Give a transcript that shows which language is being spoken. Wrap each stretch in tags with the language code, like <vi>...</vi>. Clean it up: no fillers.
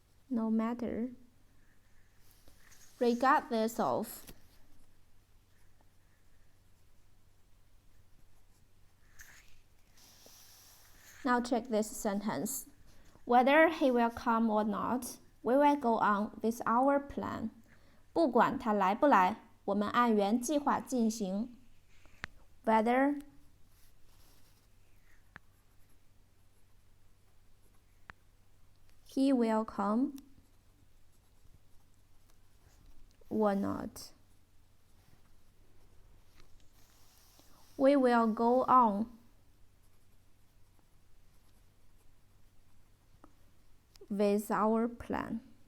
<en>No matter, regardless of. Now check this sentence. Whether he will come or not, we will go on with our plan.</en> <zh>不管他来不来，我们按原计划进行。</zh> <en>Whether he will come or not, we will go on with our plan.</en>